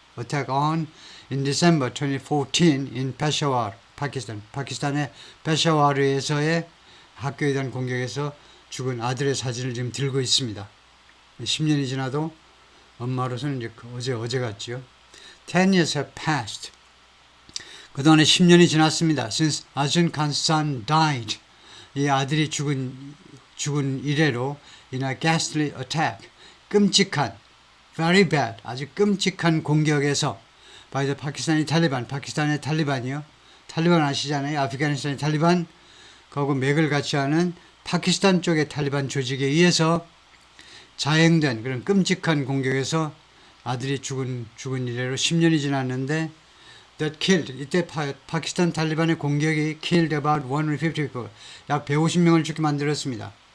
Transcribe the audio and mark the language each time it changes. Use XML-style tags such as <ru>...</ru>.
<en>attack on in December 2014 in Peshawar,</en> <ko>파키스탄의 페샤와르에서의 학교에 대한 공격에서 죽은 아들의 사진을 지금 들고 있습니다. 10년이 지나도 엄마로서는 이제 어제 같죠.</ko> <en>10 years have passed.</en> <ko>그동안에 10년이 지났습니다.</ko> <en>Since Ajun Khan's son died.</en> <ko>이 아들이 죽은 이래로</ko> <en>in a ghastly attack.</en> <ko>끔찍한,</ko> <en>very bad,</en> <ko>아주 끔찍한 공격에서</ko> <en>by the Pakistani Taliban.</en> <ko>파키스탄의 탈리반이요. 탈리반 아시잖아요. 아프가니스탄의 탈리반. 그하고 맥을 같이 하는 파키스탄 쪽의 탈리반 조직에 의해서 자행된 그런 끔찍한 공격에서 아들이 죽은 이래로 10년이 지났는데</ko> <en>that killed,</en> <ko>이때 파키스탄 탈리반의 공격이</ko> <en>killed about 150 people,</en> <ko>약 150명을 죽게 만들었습니다.</ko>